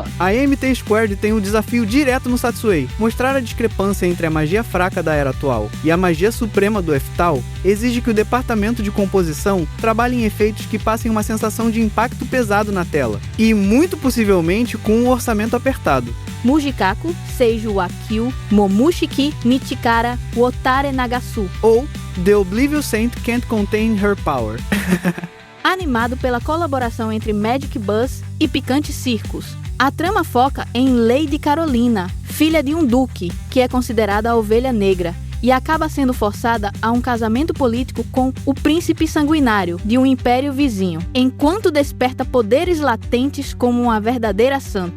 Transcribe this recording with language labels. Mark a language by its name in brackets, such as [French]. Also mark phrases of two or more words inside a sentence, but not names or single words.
[Portuguese] A MT Squared tem um desafio direto no Satsuei. Mostrar a discrepância entre a magia fraca da era atual e a magia suprema do Eftal exige que o departamento de composição trabalhe em efeitos que passem uma sensação de impacto pesado na tela, e muito possivelmente com um orçamento apertado. Mujikaku, Seiju wa Kyu, Momushiki Michikara Wotare Nagasu. Ou The Oblivious Saint Can't Contain Her Power. Animado pela colaboração entre Magic Bus e Picante Circus. A trama foca em Lady Carolina, filha de um duque, que é considerada a ovelha negra, e acaba sendo forçada a um casamento político com o príncipe sanguinário de um império vizinho, enquanto desperta poderes latentes como uma verdadeira santa.